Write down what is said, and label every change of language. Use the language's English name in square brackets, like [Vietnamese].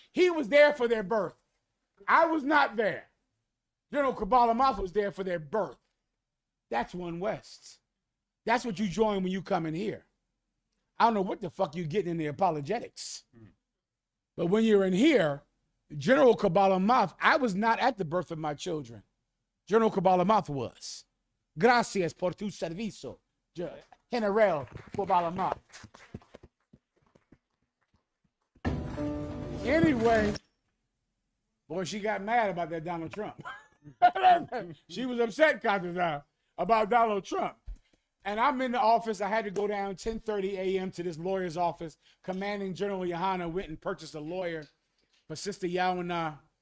[English] He was there for their birth. I was not there. General Kabbalah was there for their birth. That's One West. That's what you join when you come in here. I don't know what the fuck you getting in the apologetics. But when you're in here, General Kabbalah I was not at the birth of my children. General Kabbalah was. [Spanish] Gracias por tu servicio, General Kabbalah. [English] Anyway, boy, she got mad about that Donald Trump. She was upset, Congress, about Donald Trump. And I'm in the office. I had to go down 10:30 a.m. to this lawyer's office. Commanding General Johanna went and purchased a lawyer for Sister Yawana.